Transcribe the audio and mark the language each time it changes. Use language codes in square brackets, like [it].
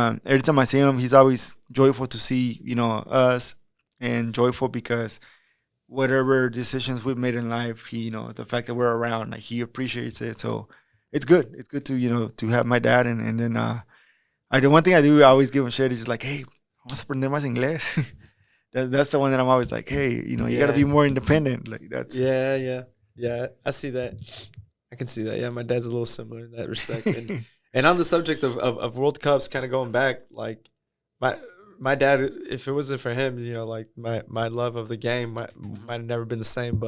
[en] Every time I see him, he's always joyful to see us, and joyful because whatever decisions we've made in life, the fact that we're around, like he appreciates it. So it's good. It's good to to have my dad, and then the one thing I do, I always give him shit. Is just like, hey, [es] vamos a aprender más inglés. [en] That's the one that I'm always like, hey, you got to be more independent. Like that's Yeah. I see that. I can see that. Yeah, my dad's a little similar in that respect. And on the subject of World Cups, kind of going back, like my dad, if it wasn't for him, like my love of the game might have never been the same.